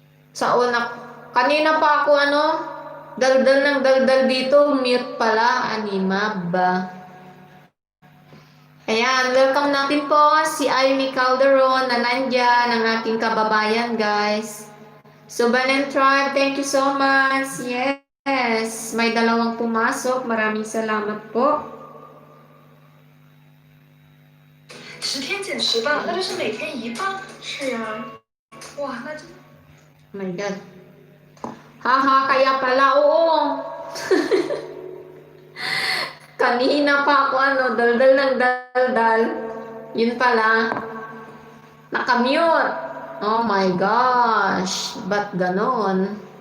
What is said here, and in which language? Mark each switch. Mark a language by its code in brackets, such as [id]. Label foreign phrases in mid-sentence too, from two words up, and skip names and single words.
[tl] Sa una, kanina pa ako daldal ng daldal dito, mute pala, animab. Ayan, welcome natin po si Amy Calderon na nandyan, ang aking kababayan, guys. [en] Subanen Tribe, thank you so much. Yes, [tl] may dalawang pumasok. Maraming salamat po. [zh] 10 天减10磅，那就是每天1磅。是啊，哇，那真的。 [en] Oh my God. [tl] Haha, kaya pala, oo. Kanina pa ako daldal ng daldal. Yun pala, nakamute. [en] Oh my gosh, [tl] ba't ganon?